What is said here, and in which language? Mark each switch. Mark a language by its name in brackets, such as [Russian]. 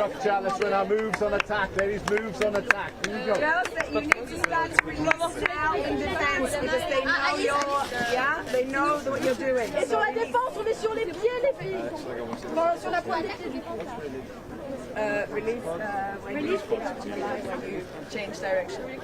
[English] Structure, let's run our moves on attack, ladies, moves on attack. Here we go. Girls, that you need to start screaming now in defense because they know they know what you're doing. [French] Et sur la défense, on est sur les pieds, les filles. Enfin, sur la pointe des pieds. [English] Release when you pull out to the line when you change direction.